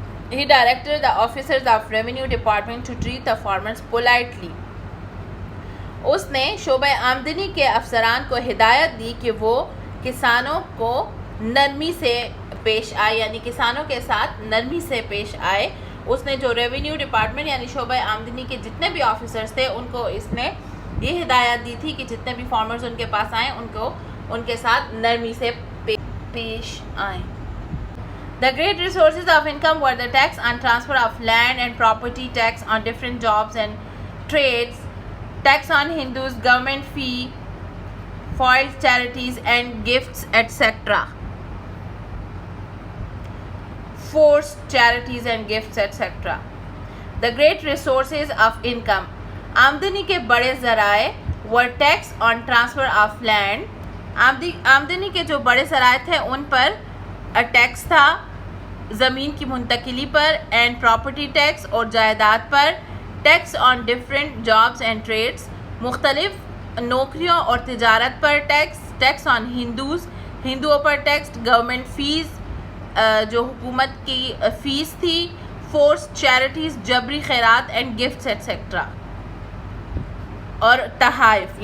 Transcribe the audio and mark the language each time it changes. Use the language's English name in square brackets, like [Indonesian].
[English] He directed the officers of revenue department to treat the farmers politely. [Urdu] اس نے شعبہ آمدنی کے افسران کو ہدایت دی کہ وہ کسانوں کو نرمی سے پیش آئے، یعنی کسانوں کے ساتھ نرمی سے پیش آئے. اس نے جو ریونیو ڈپارٹمنٹ یعنی شعبہ آمدنی کے جتنے بھی آفیسرز تھے ان کو اس نے یہ ہدایت دی تھی کہ جتنے بھی فارمرز ان کے پاس آئیں ان کو ان کے ساتھ نرمی سے پیش آئیں. [English] The great resources of income were the tax on transfer of land and property, tax on different jobs and trades, tax on Hindus, government fee, foiled charities and gifts, etc. Forced charities and gifts, etc. The great resources of income. [Urdu] آمدنی کے بڑے ذرائع [English] were tax on transfer of land. [Urdu] آمدنی کے جو بڑے ذرائع تھے ان پر ٹیکس تھا زمین کی منتقلی پر، اینڈ پراپرٹی ٹیکس اور جائیداد پر، [English] tax on different jobs and trades [Urdu] مختلف نوکریوں اور تجارت پر ٹیکس، ٹیکس آن ہندوؤں پر ٹیکس، گورنمنٹ فیس جو حکومت کی فیس تھی، فورس چیریٹیز جبری خیرات [English] and gifts et cetera, [Urdu] اور تحائف.